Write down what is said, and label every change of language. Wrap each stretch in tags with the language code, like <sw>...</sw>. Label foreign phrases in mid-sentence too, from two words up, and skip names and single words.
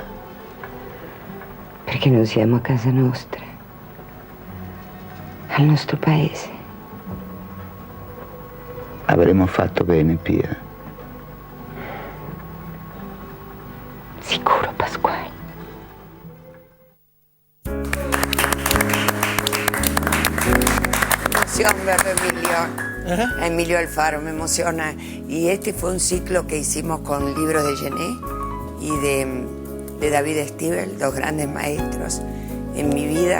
<it>Perché non siamo a casa nostra, al nostro paese. Avremmo fatto bene, Pia. Sicuro, Pasquale.</it> <es>Emoción verlo, Emilio. A Emilio Alfaro, me emociona. Y este fue un ciclo que hicimos con libros de Gené y de David Stiebel, dos grandes maestros en mi vida.</es>